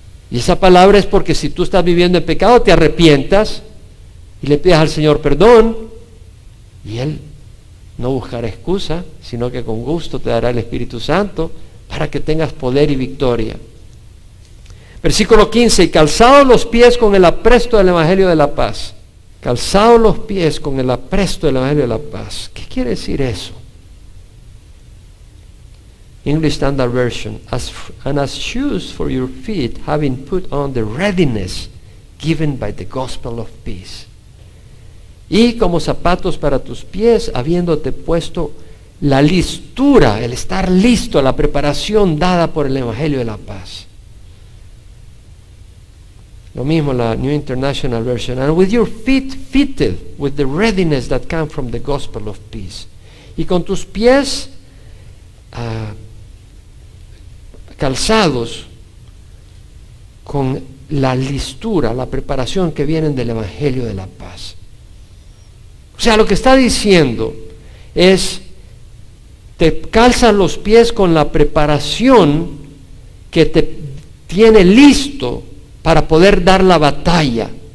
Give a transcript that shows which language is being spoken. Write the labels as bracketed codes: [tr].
[es] Y esa palabra es porque si tú estás viviendo en pecado, te arrepientas y le pidas al Señor perdón, y Él no buscará excusa, sino que con gusto te dará el Espíritu Santo para que tengas poder y victoria. Versículo 15: y calzados los pies con el apresto del Evangelio de la paz. Calzados los pies con el apresto del Evangelio de la paz. ¿Qué quiere decir eso? [en] English Standard Version: and as shoes for your feet, having put on the readiness given by the gospel of peace. [es] Y como zapatos para tus pies, habiéndote puesto la listura, el estar listo, la preparación dada por el Evangelio de la paz. Lo mismo la [en] New International Version: and with your feet fitted with the readiness that comes from the gospel of peace. [es] Y con tus pies calzados con la listura, la preparación que vienen del Evangelio de la paz. O sea, lo que está diciendo es: te calzan los pies con la preparación que te tiene listo para poder dar la batalla.